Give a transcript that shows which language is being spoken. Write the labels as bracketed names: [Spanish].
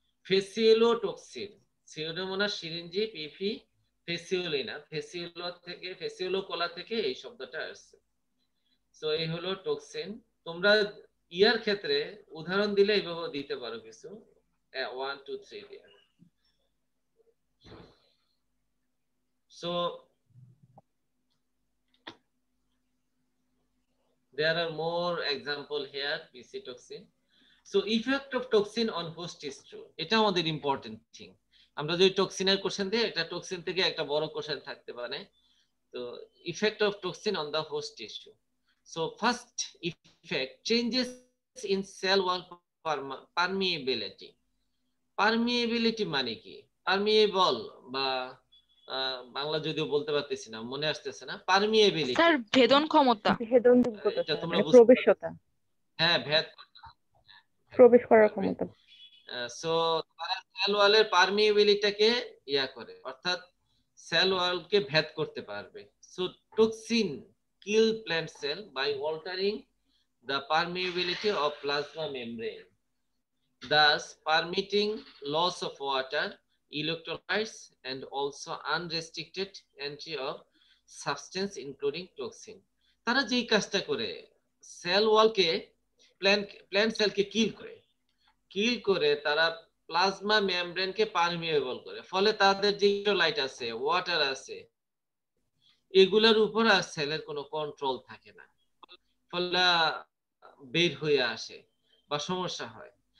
[Bangla] ফেসিওলোটক্সিন, pseudomonas সিরিঞ্জি পিফি ফেসিওলিনা, ফেসিওলোকোলা থেকে এই শব্দটা আসছে। সো এই হলো টক্সিন। তোমরা ইয়ার ক্ষেত্রে উদাহরণ দিলে এইভাবে দিতে পারো কিছু, 1 2 3 দিয়ে। [English] So there are more example here, PC toxin. So effect of toxin on host tissue, [Bangla] এটা আমাদের ইম্পর্টেন্ট থিং। আমরা যদি টক্সিনের কোশ্চেন দিই, এটা টক্সিন থেকে একটা বড় কোশ্চেন থাকতে পারে। [English] তো effect of toxin on the host tissue. So first effect, changes in cell wall permeability. [Bangla] Permeability মানে কি? পারমিয়েবল বা বাংলা যদিও বলতে পারতেছি না, মনে আসতেছে না। [English] permeability [Bangla] স্যার ভেদন ক্ষমতা, ভেদনযোগ্যতা, এটা তোমরা মানে বুঝতে প্রবেশতা, হ্যাঁ, ভেদ প্রবেশ করার ক্ষমতা। সো তারা সেল ওয়ালের পারমিয়েবিলিটিকে করে, অর্থাৎ সেল ওয়ালকে ভেদ করতে পারবে। [English] So toxin kill plant cell by altering the permeability of plasma membrane, thus permitting loss of water, electrolytes and also unrestricted entry of substance including toxin. [Bangla] তারা যেই কাজটা করে, সেল ওয়ালকে প্ল্যান্ট সেলকে কিল করে তারা প্লাজমা মেমব্রেনকে পারমিয়েবল করে, ফলে তাদের যে ইলেক্ট্রোলাইট আছে, ওয়াটার আছে, এগুলোর উপর আর সেলের কোনো কন্ট্রোল থাকে না, ফলে বের হয়ে আসে বা সমস্যা হয়।